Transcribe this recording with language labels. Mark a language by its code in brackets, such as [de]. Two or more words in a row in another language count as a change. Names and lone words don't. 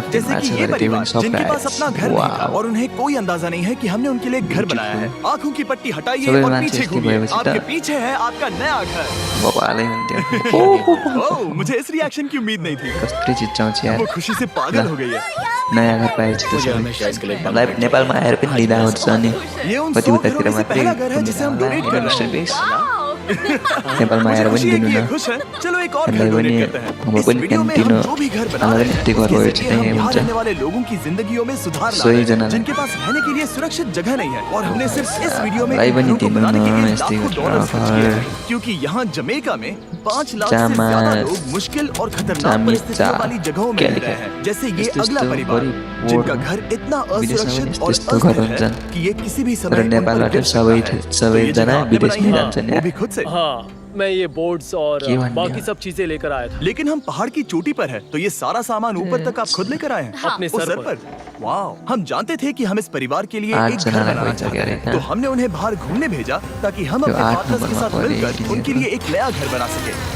[hi] जैसे कि ये परिवार जिनके पास अपना घर नहीं था और उन्हें कोई अंदाजा नहीं है कि हमने उनके लिए घर बनाया है। आंखों की पट्टी हटाइए और पीछे घूमिए। आपके पीछे है आपका नया घर। ओह, मुझे इस रिएक्शन की उम्मीद नहीं थी। वो खुशी से पागल हो गई है। [ne] नयाँ घर पाएपछि मलाई नेपालमा आएर पनि लिँदा हुन्छ अनि कति उतातिर मात्रै [hi] घर है जिसे हम डोनेट कर रहे हैं। [ne] नेपालमा आएर पनि दिनु न [hi] खुश है। चलो एक और घर डोनेट करते हैं। [ne] हाम्रो पनि क्यान्टिन [hi] जो भी घर बना रहे हैं उसके जरिए हम यहाँ रहने वाले लोगों की जिंदगियों में सुधार ला रहे हैं जिनके पास रहने के लिए सुरक्षित जगह नहीं है। और हमने सिर्फ इस वीडियो में घरों को बनाने के लिए लाखों डॉलर खर्च किए हैं क्योंकि यहाँ जमैका में 5 लाख से ज्यादा लोग मुश्किल और खतरनाक परिस्थितियों वाली जगहों में रह रहे हैं। जैसे ये अगला परिवार जिनका घर इतना असुरक्षित और अस्थिर है कि ये किसी भी समय [ne] नेपालबाट सबैजना विदेशमै जान्छन् [hi] वो भी खुद से। हाँ, मैं ये बोर्ड्स और बाकी सब चीजें लेकर आया था। लेकिन हम पहाड़ की चोटी पर हैं, तो ये सारा सामान ऊपर तक आप खुद लेकर आए हैं? हाँ। अपने सर पर। वाह, हम जानते थे कि हम इस परिवार के लिए एक घर बनाना चाहते हैं, तो हमने उन्हें बाहर घूमने भेजा ताकि हम अपने पार्टनर्स के साथ मिलकर उनके लिए एक नया घर बना सके।